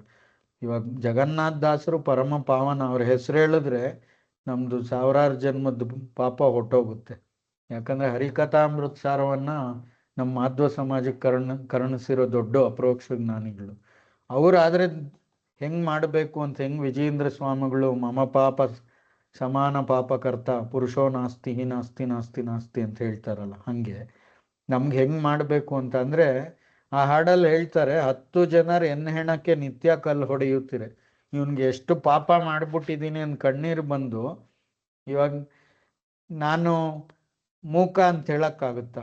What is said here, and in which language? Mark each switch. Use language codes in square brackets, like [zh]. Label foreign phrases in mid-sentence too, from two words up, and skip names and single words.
[kn] ಇವಾಗ ಜಗನ್ನಾಥ ದಾಸರು ಪರಮ ಪಾವನ, ಅವ್ರ ಹೆಸರು ಹೇಳಿದ್ರೆ ನಮ್ದು ಸಾವಿರಾರು ಜನ್ಮದ ಪಾಪ ಹೊಟ್ಟೋಗುತ್ತೆ. ಯಾಕಂದ್ರೆ ಹರಿಕಥಾಮೃತ ಸಾರವನ್ನ ನಮ್ಮ ಮಾಧ್ವ ಸಮಾಜಕ್ಕೆ ಕರುಣಿಸಿರೋ ದೊಡ್ಡ ಅಪರೋಕ್ಷ ಜ್ಞಾನಿಗಳು ಅವ್ರಾದ್ರೆ ಹೆಂಗ್ ಮಾಡಬೇಕು ಅಂತ, ಹೆಂಗ್ ವಿಜಯೇಂದ್ರ ಸ್ವಾಮಿಗಳು [sa] ಮಮ ಪಾಪ ಸಮಾನ ಪಾಪಕರ್ತ ಪುರುಷೋ ನಾಸ್ತಿ ನಾಸ್ತಿ ನಾಸ್ತಿ ನಾಸ್ತಿ [kn] ಅಂತ ಹೇಳ್ತಾರಲ್ಲ, ಹಂಗೆ ನಮ್ಗೆ ಹೆಂಗ್ ಮಾಡ್ಬೇಕು ಅಂತ ಅಂದ್ರೆ ಆ ಹಾಡಲ್ಲಿ ಹೇಳ್ತಾರೆ, 10 ಜನರು ಹೆಣಕ್ಕೆ ನಿತ್ಯ ಕಲ್ಲು ಹೊಡೆಯುತ್ತೀರೆ. ಇವನ್ಗೆ ಎಷ್ಟು ಪಾಪ ಮಾಡ್ಬಿಟ್ಟಿದ್ದೀನಿ ಅಂತ ಕಣ್ಣೀರು ಬಂದು, ಇವಾಗ ನಾನು ಮೂಕ ಅಂತ ಹೇಳಕ್ಕಾಗುತ್ತಾ?